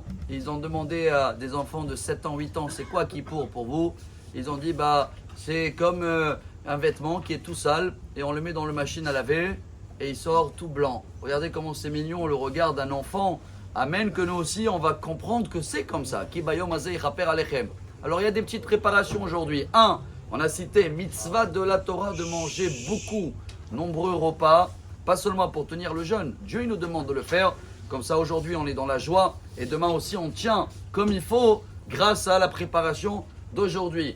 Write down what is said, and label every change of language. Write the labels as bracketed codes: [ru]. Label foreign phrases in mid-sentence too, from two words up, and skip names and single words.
[fr] Ils ont demandé à des enfants de 7 ans, 8 ans, c'est quoi Kippour pour vous? Ils ont dit, c'est comme un vêtement qui est tout sale et on le met dans la machine à laver et il sort tout blanc. Regardez comment c'est mignon le regard d'un enfant. Amen, que nous aussi on va comprendre que c'est comme ça. [he] כי ביום הזה יכפר עליכם. [fr] Alors il y a des petites préparations aujourd'hui. On a cité mitzvah de la Torah de manger beaucoup, nombreux repas, pas seulement pour tenir le jeûne. Dieu il nous demande de le faire. Comme ça aujourd'hui on est dans la joie et demain aussi on tient comme il faut grâce à la préparation d'aujourd'hui.